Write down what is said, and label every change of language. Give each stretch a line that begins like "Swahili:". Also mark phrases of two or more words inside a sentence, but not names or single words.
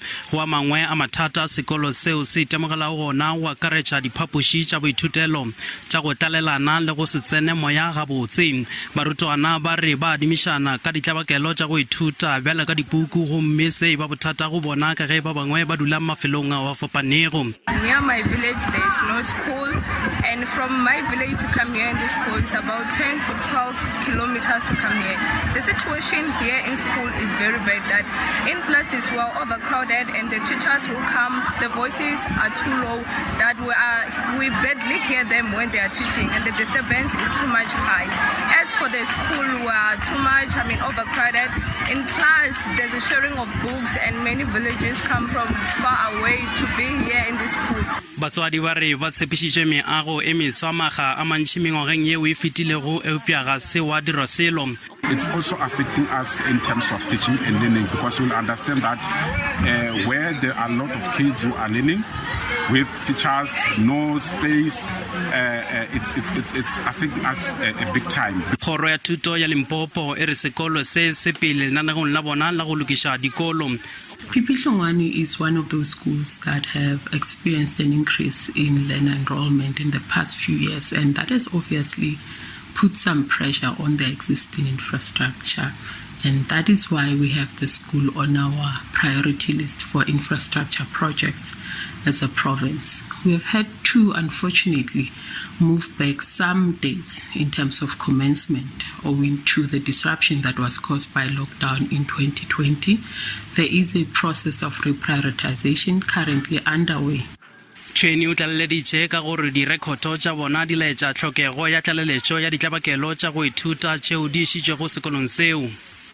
Northern Sotho: Go a mangwe a mathata sekolo seo se itemogelago gona go akaretša diphapoši tša boithutelo tša go tlalelana le go se tsene moya gabotse. Barutwana ba re ba adimišana ka ditlabakelo tša go ithuta bjale ka dipuku gomme se ba bothata go bona ka ge ba bangwe ba dula mafelong a fapanego.
English: Near my village there is no school, and from my village to come here in the school is about 10 to 12 kilometers to come here. The situation here in school is very bad, that in classes we are overcrowded and the teachers who come, the voices are too low, that we barely hear them when they are teaching, and the disturbance is too much high. As for the school, we are too much, overcrowded. In class there's a sharing of books and many villages come from far away to be here in the school.
Northern Sotho: Batswadi ba re ba tshepišitše meago e meswa maga a mantši mengwageng yeo e fetilego eupša ga se wa dirwa selo.
English: It's also affecting us in terms of teaching and learning, because we'll understand that where there are a lot of kids who are learning with teachers, no space, it's affecting us a big time.
Northern Sotho: Kgoro ya thuto ya Limpopo e re sekolo se se pele lenanegong la bona la go lokiša dikolo.
English: PP Hlungwani is one of those schools that have experienced an increase in learner enrollment in the past few years, and that has obviously put some pressure on the existing infrastructure. And that is why we have the school on our priority list for infrastructure projects as a province. We have had to, unfortunately, move back some dates in terms of commencement owing to the disruption that was caused by lockdown in 2020. There is a process of reprioritization currently underway.
Northern Sotho: Tšhweni o tlaleleditše ka gore direkhoto tša bona di laetša tlhokego ya tlaleletšo ya ditlabakelo tša go ithuta tšeo di išitšwego sekolong seo.